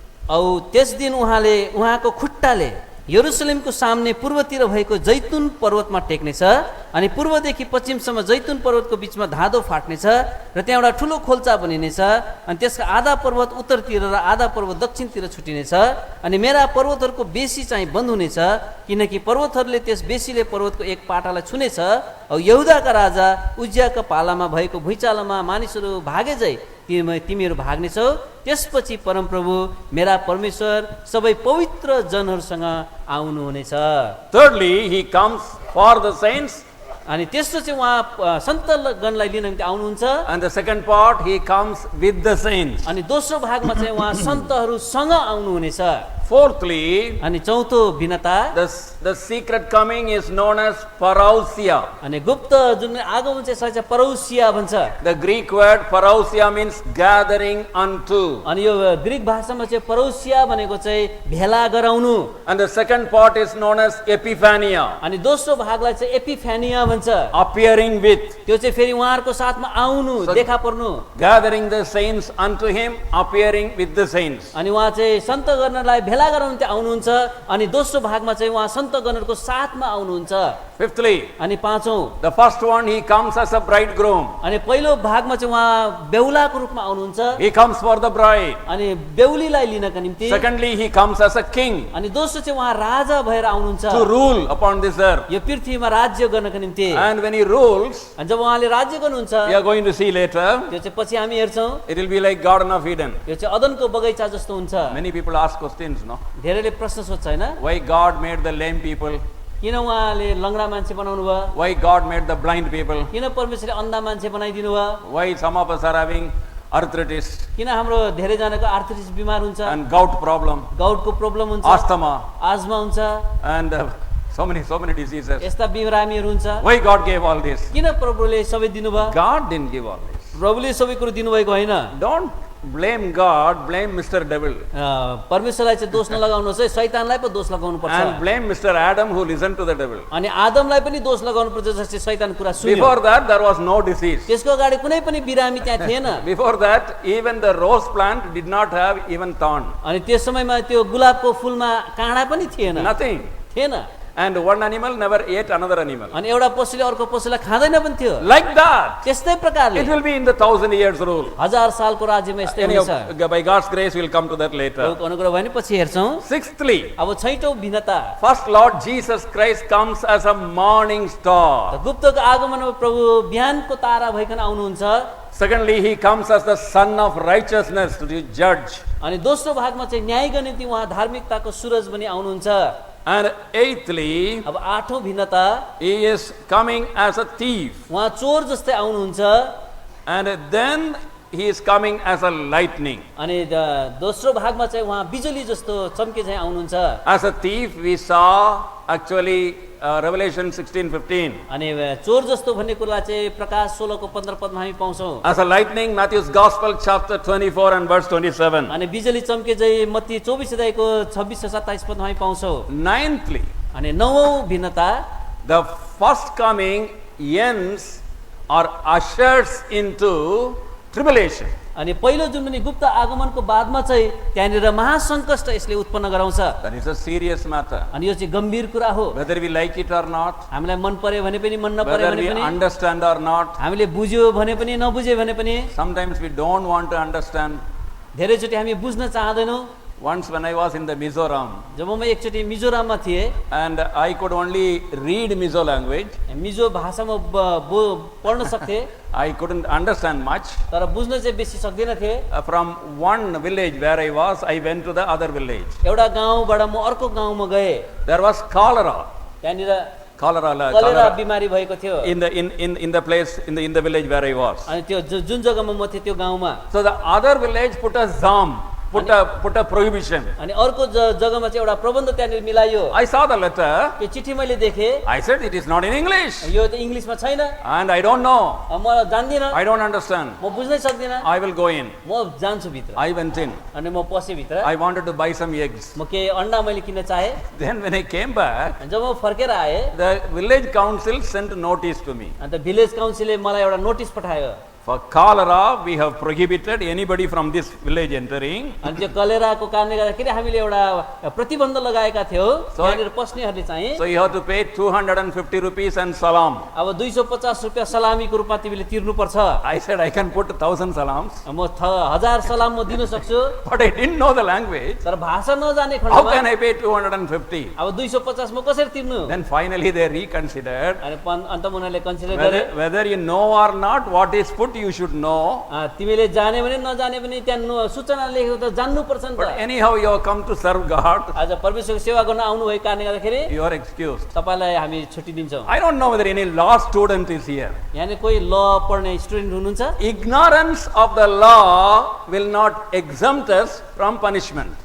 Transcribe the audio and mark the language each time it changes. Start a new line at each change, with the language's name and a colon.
Nepali: औ त्यस दिन उहाँको खुट्टाले यरुशलेमको सामने पूर्वतिर भएको जैतुन पर्वतमा टेक्नेछ अनि पूर्वदेखि पश्चिमसम्म जैतुन पर्वतको बीचमा धादो फाट्नेछ र त्यहाँ एउटा ठुलो खोल्चा बनिनेछ अनि त्यसका आधा पर्वत उत्तरतिर र आधा पर्वत दक्षिणतिर छुटिनेछ अनि मेरा पर्वतहरूको बेसी चाहिँ बन्द हुनेछ किनकि पर्वतहरूले त्यस बेसीले पर्वतको एक पाटालाई छुनेछ। औ यहुदाका राजा उज्जियाका पालामा भएको भुइँचालोमा मानिसहरू भागे झै तिमीहरू भाग्नेछौ। त्यसपछि परमप्रभु मेरा परमेश्वर सबै पवित्र जनहरूसँग आउनुहुनेछ।
English: Thirdly, he comes for the saints.
Nepali: अनि तेस्रो चाहिँ उहाँ सन्तगणलाई लिन निम्ति आउनुहुन्छ।
English: And the second part, he comes with the saints.
Nepali: अनि दोस्रो भागमा चाहिँ उहाँ सन्तहरूसँग आउनुहुनेछ।
English: Fourthly,
Nepali: अनि चौथो भिन्नता
English: the secret coming is known as parousia.
Nepali: अनि गुप्त जुन आगमन चाहिँ यसलाई चाहिँ परौसिया भन्छ।
English: The Greek word parousia means gathering unto.
Nepali: अनि यो ग्रीक भाषामा चाहिँ परौसिया भनेको चाहिँ भेला गराउनु।
English: And the second part is known as epiphania,
Nepali: अनि दोस्रो भागलाई चाहिँ एपिफेनिया भन्छ।
English: appearing with,
Nepali: त्यो चाहिँ फेरि उहाँहरूको साथमा आउनु देखा पर्नु।
English: gathering the saints unto him, appearing with the saints.
Nepali: अनि उहाँ चाहिँ सन्त गर्नलाई भेला गराउन चाहिँ आउनुहुन्छ अनि दोस्रो भागमा चाहिँ उहाँ सन्त गर्नहरूको साथमा आउनुहुन्छ।
English: Fifthly,
Nepali: अनि पाँचौं
English: the first one, he comes as a bridegroom.
Nepali: अनि पहिलो भागमा चाहिँ उहाँ बेहुलाको रूपमा आउनुहुन्छ
English: He comes for the bride.
Nepali: अनि बेहुलीलाई लिनका निम्ति।
English: Secondly, he comes as a king
Nepali: अनि दोस्रो चाहिँ उहाँ राजा भएर आउनुहुन्छ
English: to rule upon this earth.
Nepali: यो पृथ्वीमा राज्य गर्नका निम्ति।
English: And when he rules,
Nepali: अनि जब उहाँले राज्य गर्नुहुन्छ
English: we are going to see later,
Nepali: त्यो चाहिँ पछि हामी हेर्छौँ
English: it will be like Garden of Eden.
Nepali: यो चाहिँ अदनको बगैँचा जस्तो हुन्छ।
English: Many people ask questions, no?
Nepali: धेरैले प्रश्न सोध्छ हैन,
English: Why God made the lame people?
Nepali: किन उहाँले लङ्गडा मान्छे बनाउनु भयो,
English: Why God made the blind people?
Nepali: किन परमेश्वरले अन्धा मान्छे बनाइदिनु भयो,
English: Why some of us are having arthritis
Nepali: किन हाम्रो धेरैजनाको आर्थराइटिस बिमार हुन्छ,
English: and gout problem,
Nepali: गाउटको प्रब्लम हुन्छ,
English: asthma,
Nepali: आजमा हुन्छ,
English: and so many diseases?
Nepali: यस्ता बिरामीहरू हुन्छ।
English: Why God gave all this?
Nepali: किन प्रभुले सबै दिनुभयो?
English: God didn't give all this.
Nepali: प्रभुले सबै कुरो दिनुभएको होइन।
English: Don't blame God, blame Mr. Devil.
Nepali: परमेश्वरलाई चाहिँ दोष नलगाउनुहोस् है, शैतानलाई पो दोष लगाउनु पर्छ।
English: And blame Mr. Adam who listened to the devil.
Nepali: अनि आदमलाई पनि दोष लगाउनु पर्छ जसले शैतान कुरा सुन्यो।
English: Before that, there was no disease.
Nepali: त्यसको अगाडि कुनै पनि बिरामी त्यहाँ थिएन।
English: Before that, even the rose plant did not have even thorn.
Nepali: अनि त्यस समयमा त्यो गुलाबको फुलमा काँडा पनि थिएन,
English: Nothing.
Nepali: थिएन।
English: And one animal never ate another animal.
Nepali: अनि एउटा पशुले अर्को पशुलाई खाँदैन पनि थियो।
English: Like that,
Nepali: त्यस्तै प्रकारले
English: it will be in the 1,000 years rule.
Nepali: 1000 सालको राज्यमा यस्तै हुन्छ।
English: Anyhow, by God's grace, we'll come to that later.
Nepali: प्रभुको अनुग्रह भयो नि पछि हेर्छौं।
English: Sixthly,
Nepali: अब छैटौं भिन्नता,
English: first Lord Jesus Christ comes as a morning star.
Nepali: गुप्तको आगमनमा प्रभु बिहानको तारा भइकन आउनुहुन्छ।
English: Secondly, he comes as the son of righteousness to judge.
Nepali: अनि दोस्रो भागमा चाहिँ न्याय गर्ने ती उहाँ धार्मिकताको सूरज बनी आउनुहुन्छ।
English: And eighthly,
Nepali: अब आठौं भिन्नता,
English: he is coming as a thief.
Nepali: उहाँ चोर जस्तै आउनुहुन्छ।
English: And then he is coming as a lightning.
Nepali: अनि दोस्रो भागमा चाहिँ उहाँ बिजुली जस्तो चम्के चाहिँ आउनुहुन्छ।
English: As a thief, we saw actually Revelation 16:15.
Nepali: अनि चोर जस्तो भन्ने कुरा चाहिँ प्रकाश 16 को 15 पदमा हामी पाउँछौं।
English: As a lightning, Matthew's Gospel chapter 24 and verse 27.
Nepali: अनि बिजुली चम्के चाहिँ मत्ती 24 अध्यायको 26 र 27 पदमा हामी पाउँछौं।
English: Ninthly,
Nepali: अनि नवौं भिन्नता,
English: the first coming ends or ushers into tribulation.
Nepali: अनि पहिलो जुन पनि गुप्त आगमनको बादमा चाहिँ त्यहाँनिर महासंकष्ट यसले उत्पन्न गराउँछ।
English: That is a serious matter.
Nepali: अनि यो चाहिँ गम्भीर कुरा हो।
English: Whether we like it or not,
Nepali: हामीलाई मन पर्यो भने पनि मन नपर्यो
English: whether
Nepali: भने
English: we
Nepali: पनि,
English: understand or not,
Nepali: हामीले बुझ्यो भने पनि नबुझ्यो भने पनि,
English: sometimes we don't want to understand.
Nepali: धेरैचोटि हामी बुझ्न चाहदैनौं।
English: Once when I was in the Mizoram,
Nepali: जब म एकचोटि मिजोराममा थिएँ,
English: and I could only read Mizo language,
Nepali: Mizo भाषामा पढ्न सक्थे,
English: I couldn't understand much.
Nepali: तर बुझ्न चाहिँ बेसी सक्दिन थिए।
English: From one village where I was, I went to the other village.
Nepali: एउटा गाउँबाट म अर्को गाउँमा गए।
English: There was cholera.
Nepali: त्यहाँनिर
English: Cholera
Nepali: कलेरा बिमारी भएको थियो।
English: in the place in the village where I was.
Nepali: अनि त्यो जुन जग्गामा म थिएँ त्यो गाउँमा,
English: So the other village put a zam, put a prohibition.
Nepali: अनि अर्को जग्गामा चाहिँ एउटा प्रबन्ध त्यहाँनिर मिलाइयो।
English: I saw the letter.
Nepali: त्यो चिठी मैले देखेँ,
English: I said it is not in English,
Nepali: यो त इङ्ग्लिसमा छैन,
English: and I don't know.
Nepali: म जान्दिनँ,
English: I don't understand.
Nepali: म बुझ्नै सक्दिनँ।
English: I will go in.
Nepali: म जान्छु भित्र।
English: I went in.
Nepali: अनि म पसेँ भित्र।
English: I wanted to buy some eggs.
Nepali: म के अन्डा मैले किन्न चाहे।
English: Then when I came back,
Nepali: अनि जब म फर्केर आएँ,
English: the village council sent notice to me.
Nepali: अन्त भिलेज काउन्सिलले मलाई एउटा नोटिस पठायो।
English: For cholera, we have prohibited anybody from this village entering.
Nepali: अनि त्यो कलेराको कारणले गर्दाखेरि हामीले एउटा प्रतिबन्ध लगाएका थियौँ त्यहाँनिर पस्नेहरूले चाहिँ।
English: So you have to pay 250 rupees and salam.
Nepali: अब 250 रुपैयाँ सलामीको रूपमा तिमीले तिर्नुपर्छ।
English: I said I can put 1,000 salams,
Nepali: म 1000 सलाम म दिन सक्छु,
English: but I didn't know the language.
Nepali: तर भाषा नजाने
English: How
Nepali: खण्डमा
English: can I pay 250?
Nepali: अब 250 म कसरी तिर्नु?
English: Then finally they reconsidered.
Nepali: अनि अन्तमा उनीहरूले कन्सिडर गरे,
English: Whether you know or not what is put, you should know.
Nepali: तिमीले जाने भने नजाने पनि त्यहाँ सूचना लेखेको त जान्नुपर्छ नि
English: But
Nepali: त।
English: anyhow, you have come to serve God.
Nepali: आज परमेश्वरको सेवा गर्न आउनु भएको कारणले गर्दाखेरि
English: You are excused.
Nepali: तपाईलाई हामी छुट्टी दिन्छौँ।
English: I don't know whether any law student is here.
Nepali: यहाँ कोही ल पढ्ने स्टुडेन्ट हुनुहुन्छ?
English: Ignorance of the law will not exempt us from punishment.